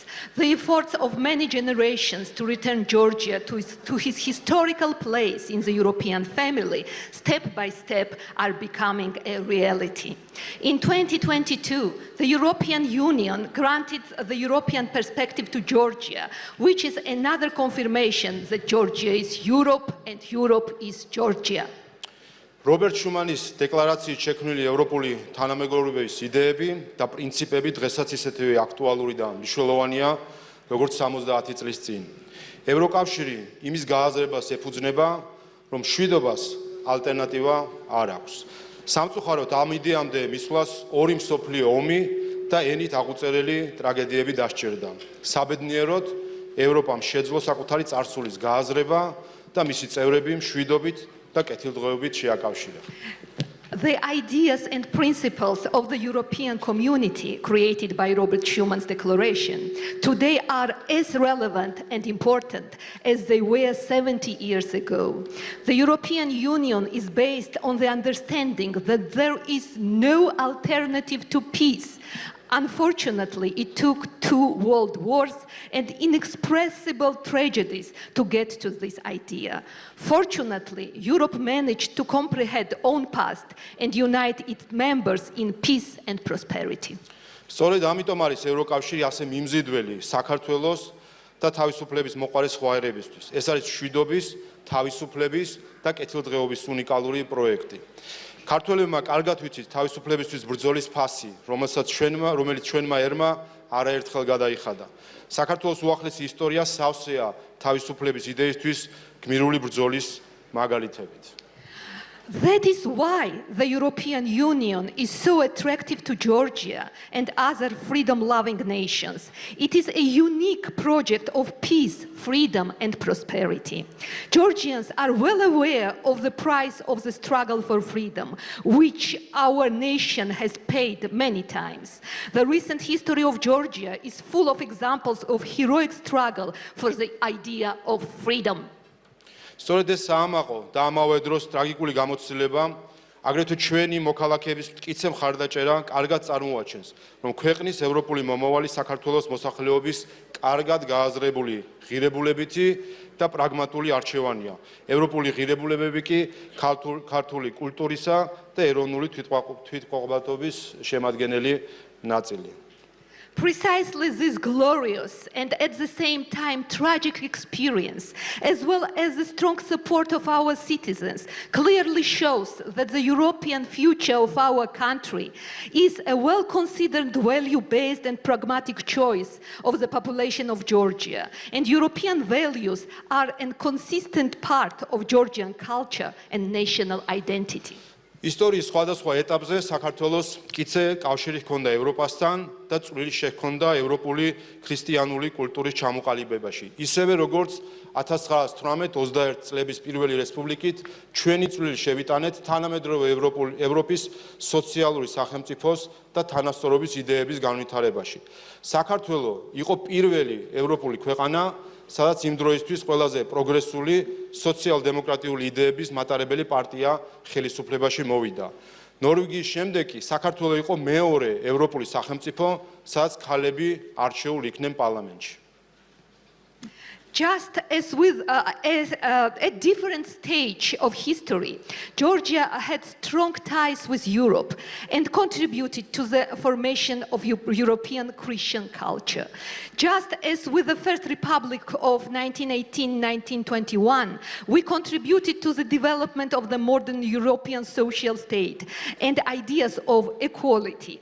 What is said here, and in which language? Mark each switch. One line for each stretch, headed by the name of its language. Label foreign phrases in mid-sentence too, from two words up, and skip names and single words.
English: The efforts of many generations to return Georgia to his historical place in the European family, step by step, are becoming a reality. In 2022, the European Union granted the European perspective to Georgia, which is another confirmation that Georgia is Europe and Europe is Georgia.
Georgian: რობერტ შუმანის დეკლარაციით შექმნილი ევროპული თანამეგობრობის იდეები და პრინციპები დღესაც ისეთივე აქტუალური და მნიშვნელოვანია, როგორც 70 წლის წინ. ევროკავშირი იმის გააზრებას ეფუძნება, რომ მშვიდობას ალტერნატივა არ აქვს. სამწუხაროდ ამ იდეამდე მისვლას ორი მსოფლიო ომი და ენით აღუწერელი ტრაგედიები დასჭირდა. საბედნიეროდ, ევროპამ შეძლო საკუთარი წარსულის გააზრება და მისი წევრები მშვიდობით და კეთილდღეობით შეაკავშირა.
English: The ideas and principles of the European community created by Robert Schuman's declaration today are as relevant and important as they were 70 years ago. The European Union is based on the understanding that there is no alternative to peace. Unfortunately, it took 2 world wars and inexpressible tragedies to get to this idea. Fortunately, Europe managed to comprehend own past and unite its members in peace and prosperity.
Georgian: სწორედ ამიტომ არის ევროკავშირი ასე მიმზიდველი საქართველოს და თავისუფლების მოყარე სხვაერებისთვის. ეს არის მშვიდობის, თავისუფლების და კეთილდღეობის უნიკალური პროექტი. ქართველებმა კარგად ვიცით თავისუფლებისთვის ბრძოლის ფასი, რომელიც ჩვენმა ერმა არაერთხელ გადაიხადა. საქართველოს უახლესი ისტორია სავსეა თავისუფლების იდეისთვის გმირული ბრძოლის მაგალითებით.
English: That is why the European Union is so attractive to Georgia and other freedom-loving nations. It is a unique project of peace, freedom, and prosperity. Georgians are well aware of the price of the struggle for freedom, which our nation has paid many times. The recent history of Georgia is full of examples of heroic struggle for the idea of freedom.
Georgian: სწორედ ეს საამაყო და ამავე დროს ტრაგიკული გამოცდილება აგრეთვე ჩვენი მოქალაქეების მტკიცე მხარდაჭერა კარგად წარმოაჩენს, რომ ქვეყნის ევროპული მომავალი საქართველოს მოსახლეობის კარგად გააზრებული ღირებულებითი და პრაგმატული არჩევანია. ევროპული ღირებულებები კი ქართული კულტურისა და ეროვნული თვითმყოფადობის შემადგენელი ნაწილია.
English: Precisely this glorious and at the same time tragic experience, as well as the strong support of our citizens, clearly shows that the European future of our country is a well-considered, value-based and pragmatic choice of the population of Georgia. And European values are a consistent part of Georgian culture and national identity.
Georgian: ისტორიის სხვადასხვა ეტაპზე საქართველოს მტკიცე კავშირი ჰქონდა ევროპასთან და წვლილი შეჰქონდა ევროპული ქრისტიანული კულტურის ჩამოყალიბებაში. ისევე როგორც 1918-21 წლების პირველი რესპუბლიკით ჩვენი წვლილი შევიტანეთ თანამედროვე ევროპის სოციალური სახელმწიფოს და თანასწორობის იდეების განვითარებაში. საქართველო იყო პირველი ევროპული ქვეყანა, სადაც იმ დროისთვის ყველაზე პროგრესული სოციალ-დემოკრატიული იდეების მატარებელი პარტია ხელისუფლებაში მოვიდა. ნორვეგიის შემდეგ კი საქართველო იყო მეორე ევროპული სახელმწიფო, სადაც ქალები არჩეულ იქნენ პარლამენტში.
English: Just as with a different stage of history, Georgia had strong ties with Europe and contributed to the formation of European Christian culture. Just as with the First Republic of 1918-1921, we contributed to the development of the modern European social state and ideas of equality.